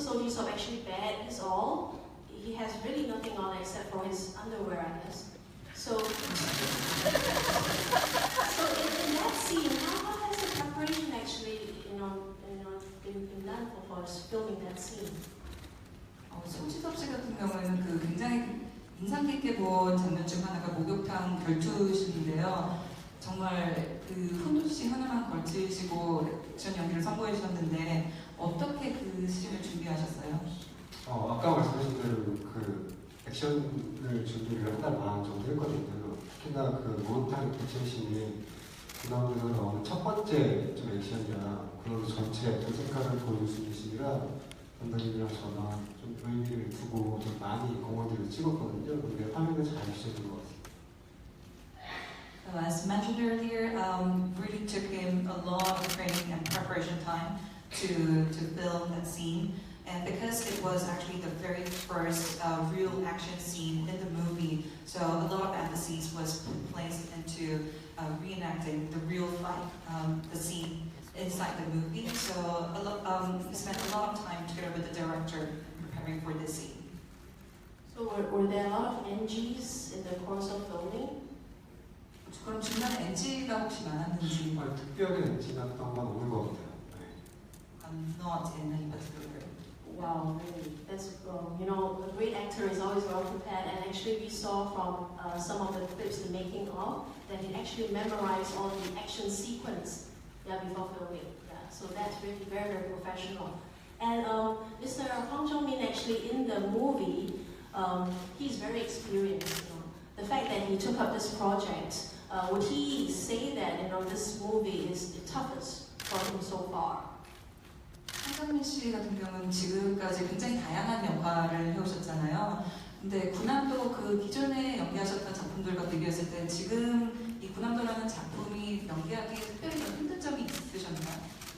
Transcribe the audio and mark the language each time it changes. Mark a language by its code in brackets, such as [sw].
[en] Sojisub actually bared his all. He has really nothing on except for his underwear, I guess. So, in that scene, how has the preparation actually, been done for us filming that scene? [ko] 소지섭 씨 같은 경우에는 그 굉장히 인상 깊게 본 장면 중 하나가 목욕탕 결투신인데요. 정말 그 훈훈씨 하나만 걸치시고 액션 연기를 선보여 주셨는데 어떻게 그 씬을 준비하셨어요? 아까 말씀하신 대로 그 액션을 준비를 한 달 반 정도 했거든요. 특히나 그 목욕탕 액션씬이 군함에서 나오는 첫 번째 좀 액션이라 그런 전체 전 색깔을 보여줄 수 있는 씬이라 감독님이랑 저랑 좀 의미를 두고 좀 많이 공원들을 찍었거든요. 근데 화면을 잘 주셔준 것 같습니다. [en] So as mentioned earlier, really took him a lot of training and preparation time to film that scene. And because it was actually the very first real action scene in the movie, so a lot of emphasis was placed into reenacting the real fight, the scene inside the movie. So we spent a lot of time together with the director preparing for this scene. So were there a lot of NGs in the course of filming? [ko] 그럼 중간에 NG가 혹시 많았는지? 특별히 지났던 건 없는 것 같아요. [en] Not in any particular way. Wow, really, that's you know, a great actor is always well prepared, and actually we saw from some of the clips, the making of, that he actually memorized all the action sequence before filming. Yeah, so that's really very, very professional. And Mr. Hwang Jung-min actually in the movie, he's very experienced. You know. The fact that he took up this project, would he say that this movie is the toughest for him so far? [ko] 황정민 씨 같은 경우는 지금까지 굉장히 다양한 역할을 해오셨잖아요. 근데 군함도 그 기존에 연기하셨던 작품들과 비교했을 때 지금 이 군함도라는 작품이 연기하기에 특별히 좀 힘든 점이 있으셨나요?